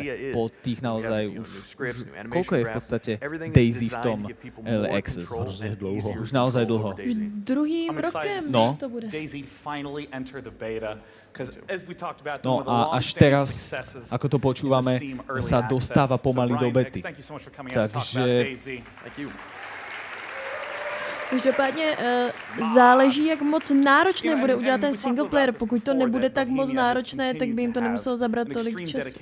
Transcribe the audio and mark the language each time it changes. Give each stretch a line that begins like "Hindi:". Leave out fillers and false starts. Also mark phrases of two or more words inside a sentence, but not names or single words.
Slovak: Po tých naozaj už koľko je v podstate DayZ v tom Early Access? Už naozaj dlho.
Czech: Druhým rokem to bude.
Slovak: No a až teraz, ako to počúvame, sa dostáva pomaly do bety. Takže...
Czech: Každopádně záleží, jak moc náročné bude udělat ten single player. Pokud to nebude tak moc náročné, tak by jim to nemuselo zabrat tolik času.